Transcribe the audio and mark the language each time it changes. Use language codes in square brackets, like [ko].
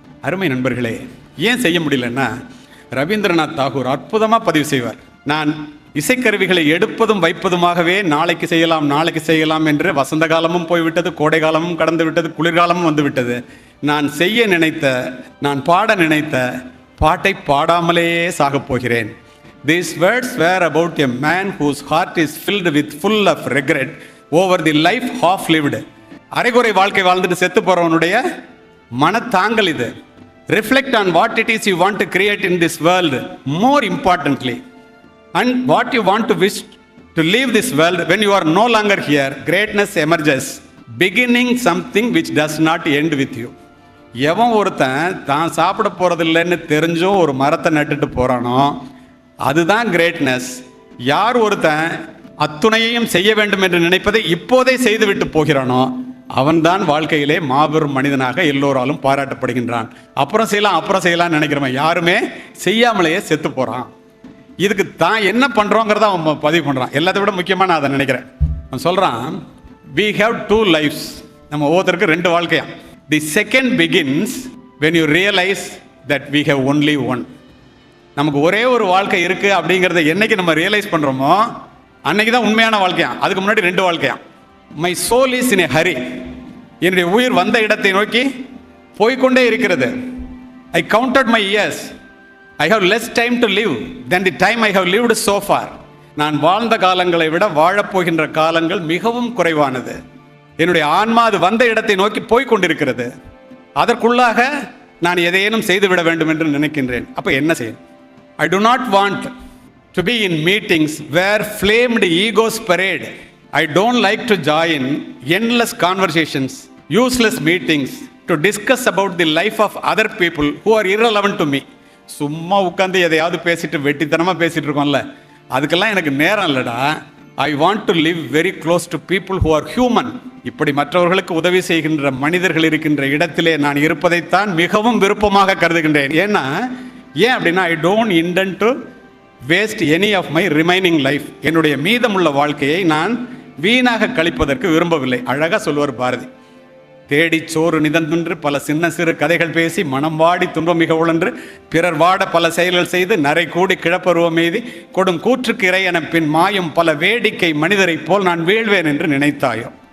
[ta] அருமை நண்பர்களே, ஏன் செய்ய முடியலன்னா, ரவீந்திரநாத் தாகூர் அற்புதமாக பதிவு செய்வார். நான் இசைக்கருவிகளை எடுப்பதும் வைப்பதுமாகவே நாளைக்கு செய்யலாம் என்று வசந்த காலமும் போய்விட்டது, கோடை காலமும் கடந்து விட்டது, குளிர்காலமும் வந்து விட்டது. நான் செய்ய நினைத்த, நான் பாட நினைத்த பாட்டை பாடாமலேயே சாகப் போகிறேன். [en] These words were about a man whose heart is filled with full of regret over the life half lived. [ta] அரைகுறை வாழ்க்கை வாழ்ந்துட்டு செத்து போறவனுடைய மனத்தாங்கல் இது. [en] Reflect on what it is you want to create in this world, more importantly, and what you want to wish to leave this world when you are no longer here. Greatness emerges beginning something which does not end with you. [ta] எவன் ஒருத்தன் தான் சாப்பிட போகிறதில்லைன்னு தெரிஞ்சும் ஒரு மரத்தை நட்டுட்டு போகிறானோ அதுதான் greatness. யார் ஒருத்தன் அத்துணையையும் செய்ய வேண்டும் என்று நினைப்பதை இப்போதே செய்துவிட்டு போகிறானோ அவன்தான் வாழ்க்கையிலே மாபெரும் மனிதனாக எல்லோராலும் பாராட்டப்படுகின்றான். அப்புறம் செய்யலாம் நினைக்கிறவன் யாருமே செய்யாமலேயே செத்து போகிறான். இதுக்கு தான் என்ன பண்ணுறோங்கிறத அவன் பதிவு பண்ணுறான். எல்லாத்தை விட முக்கியமாக நான் அதை நினைக்கிறேன். அவன் சொல்கிறான், [en] we have 2 lives. [ta] நம்ம ஒவ்வொருத்தருக்கு 2 வாழ்க்கையா. [en] The second begins when you realize that we have only one. [ta] நமக்கு ஒரே ஒரு வாழ்க்கை இருக்குது அப்படிங்கிறத என்னைக்கு நம்ம ரியலைஸ் பண்ணுறோமோ அன்னைக்கு தான் உண்மையான வாழ்க்கையா. அதுக்கு முன்னாடி 2 வாழ்க்கையா. [en] My soul is in a hurry. [ta] என்னுடைய உயிர் வந்த இடத்தை நோக்கி போய்கொண்டே இருக்கிறது. [en] I counted my years. I have less time to live then the time I have lived so far. [ta] நான் வாழ்ந்த காலங்களை விட வாழப்போகின்ற காலங்கள் மிகவும் குறைவானது. என்னுடைய ஆன்மா அது வந்த இடத்தை நோக்கி போய்கொண்டிருக்கிறது. அதற்குள்ளாக நான் எதையேனும் செய்துவிட வேண்டும் என்று நினைக்கின்றேன். அப்போ என்ன செய்யும்? [en] I do not want to be in meetings where flamed egos parade. I don't like to join endless conversations, useless meetings to discuss about the life of other people who are irrelevant to me. [ta] சும்மா உட்காந்து எதையாவது பேசிட்டு வெட்டித்தனமாக பேசிட்டு இருக்கோம்ல, அதுக்கெல்லாம் எனக்கு நேரம் இல்லைடா. [en] I want to live very close to people who are human. [ta] இப்படி மற்றவர்களுக்கு உதவி செய்கின்ற மனிதர்கள் இருக்கின்ற இடத்திலே நான் இருப்பதைத்தான் மிகவும் விருப்பமாக கருதுகின்றேன். ஏன் அப்படின்னா [en] I don't intend to waste any of my remaining life. [ta] என்னுடைய மீதமுள்ள வாழ்க்கையை நான் வீணாக கழிப்பதற்கு விரும்பவில்லை. அழகாக சொல்லுவார் பாரதி. தேடி சோறு நிதந்தென்று பல சின்ன சிறு கதைகள் பேசி மனம் வாடி துன்பம் மிக உழன்று பிறர் வாட பல செயல்கள் செய்து நரை கூடி கிழப்பருவம் எய்தி கொடும் கூற்றுக்கு இறை என பின் மாயும் பல வேடிக்கை மனிதரை போல் நான் வீழ்வேன் என்று நினைத்தாயோ.